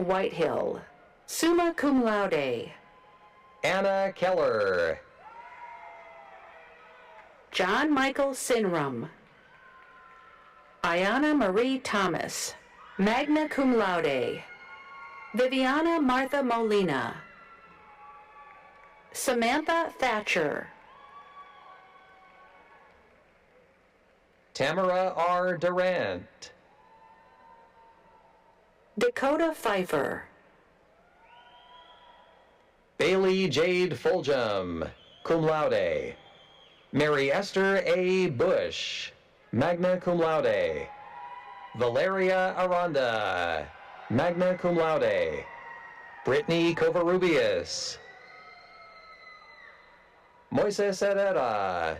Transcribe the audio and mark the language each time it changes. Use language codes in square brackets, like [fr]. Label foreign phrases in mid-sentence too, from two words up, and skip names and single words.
[en] Whitehill, [la] summa cum laude. [en] Anna Keller. John Michael Sinrum. Ayana Marie Thomas, [la] magna cum laude. [en] Viviana Martha Molina. Samantha Thatcher. Tamara R. Durant. Dakota Pfeiffer. Bailey Jade Fulgham, [la] cum laude. [en] Mary Esther A. Bush, [la] magna cum laude. [en] Valeria Aranda, [la] magna cum laude. [en] Brittany Covarrubias. Moises Herrera.